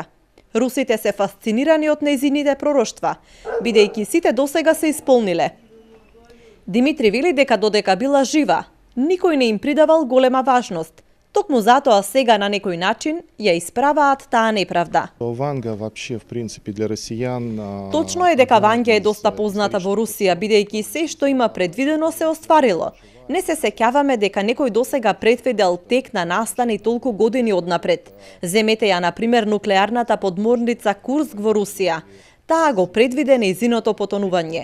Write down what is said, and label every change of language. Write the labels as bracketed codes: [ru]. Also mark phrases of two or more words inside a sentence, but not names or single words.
[mk] Русите се фасцинирани од нејзините пророштва, бидејќи сите досега се исполниле. Димитри вели дека додека била жива, никој не им придавал голема важност. Токму затоа сега на некој начин ја исправаат таа неправда. [ru] Вања вообще в принципе для россиян. [mk] Точно е дека Вања е доста позната во Русија, бидејќи се што има предвидено се остварило. Не се сеќаваме дека некој досега предвидел тек на настани толку години однапред. Земете ја, например, нуклеарната подморница Курск во Русија. Таа го предвиде нејзиното потонување.